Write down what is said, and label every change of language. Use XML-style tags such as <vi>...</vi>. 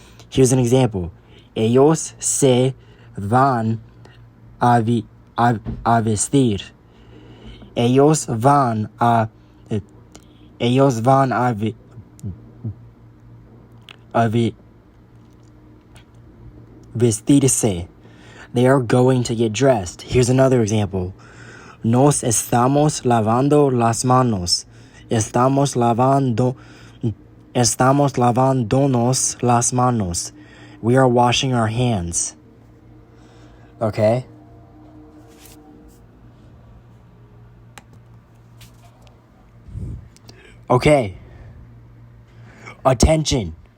<en>Here's an example.</en> <es>Ellos se van a vestir. Ellos van a vestirse.</es> <en>They are going to get dressed. Here's another example.</en> <es>Nos estamos lavando las manos. Estamos lavándonos las manos.</es> <en>We are washing our hands. Okay? Okay. Attention.</en>